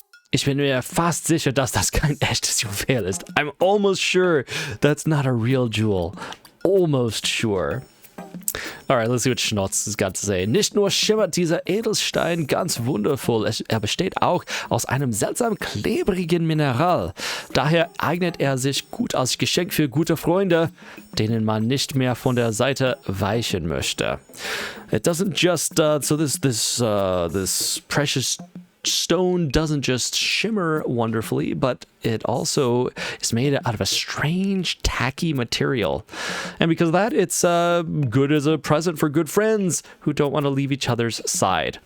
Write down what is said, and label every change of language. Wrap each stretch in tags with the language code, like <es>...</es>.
<de>Ich bin mir fast sicher, dass das kein echtes Juwel ist.</de> <en>I'm almost sure that's not a real jewel. Almost sure. Alright, let's see what Schnotz has got to say.</en> <de>Nicht nur schimmert dieser Edelstein ganz wundervoll, er besteht auch aus einem seltsam klebrigen Mineral. Daher eignet er sich gut als Geschenk für gute Freunde, denen man nicht mehr von der Seite weichen möchte.</de> <en>It doesn't just, so this precious stone doesn't just shimmer wonderfully, but it also is made out of a strange, tacky material. And because of that, it's good as a present for good friends who don't want to leave each other's side.</en>